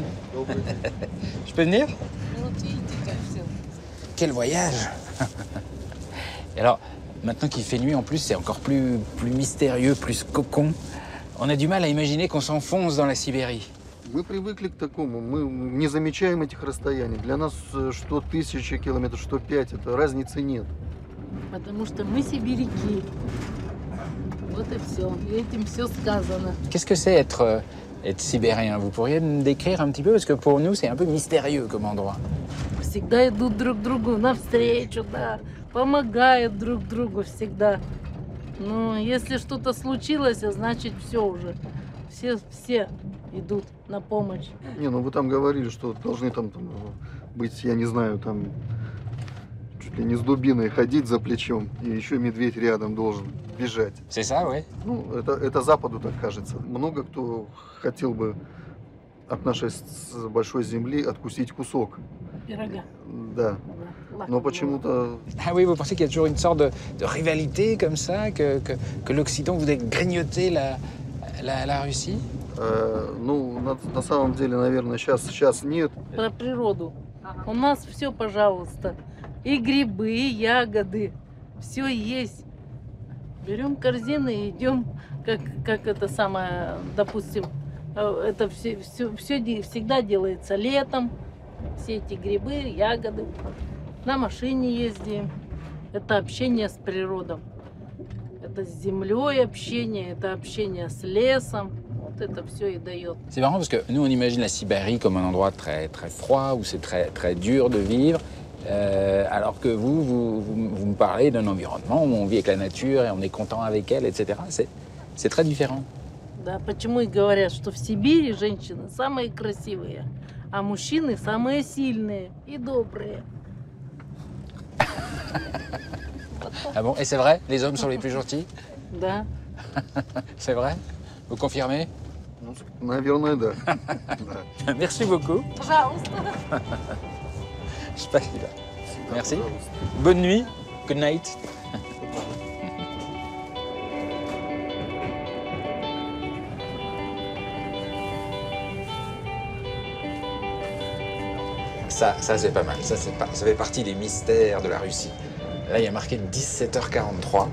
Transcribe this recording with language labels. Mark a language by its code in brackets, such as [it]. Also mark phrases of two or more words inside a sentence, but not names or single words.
[fr] Je peux venir? Quel voyage! Et alors, maintenant qu'il fait nuit, en plus, c'est encore plus mystérieux, plus cocon. On a du mal à imaginer qu'on s'enfonce dans la Sibérie. [ru] Мы привыкли к такому, мы не замечаем этих расстояний. Для нас что 1000 километров, что 5, это разницы нет. Потому что мы сибиряки. Вот и все. И этим все сказано. [fr] Qu'est-ce que c'est être sibérien? Vous pourriez me décrire un petit peu? Parce que pour nous, c'est un peu mystérieux comme endroit. [ru] Всегда идут друг другу навстречу, да. Помогают друг другу всегда. Ну, если что-то случилось, значит все уже. Все идут на помощь. Не, ну вы там говорили, что должны там быть, я не знаю, там чуть ли не с дубиной ходить за плечом, и еще медведь рядом должен бежать. [fr] C'est ça, oui. [ru] Ну, это Западу так кажется. Много кто хотел бы от нашей большой земли откусить кусок. Пирога. Да. Но почему-то... [fr] Ah oui, vous pensez qu'il y a toujours une sorte de rivalité comme ça, que l'Occident voudrait grignoter la Russie? [ru] Ну, на самом деле, наверное, сейчас нет. Про природу. У нас все, пожалуйста. И грибы, и ягоды. Все есть. Берем корзины и идем, как это самое, допустим, это все всегда делается летом. Все эти грибы, ягоды. На машине ездим. Это общение с природой. Это с землей общение, это общение с лесом. Вот это все и дает. [fr] C'est marrant parce que nous, on imagine la Sibérie comme un endroit très, très froid, où c'est très, très dur de vivre. Alors que vous me parlez d'un environnement où on vit avec la nature et on est content avec elle, etc. C'est très différent. [ru] Да, почему и говорят, что в Сибири женщины самые красивые, а мужчины самые сильные и добрые. [fr] Ah bon? Et c'est vrai? Les hommes sont les plus gentils? Да. C'est vrai? Vous confirmez? [ru] Наверное, да. [fr] Merci beaucoup. [ru] Пожалуйста. Спасибо. [fr] Merci. Bonne nuit. [en] Good night. [fr] Ça c'est pas mal. Ça fait partie des mystères de la Russie. Là, il y a marqué 17h43.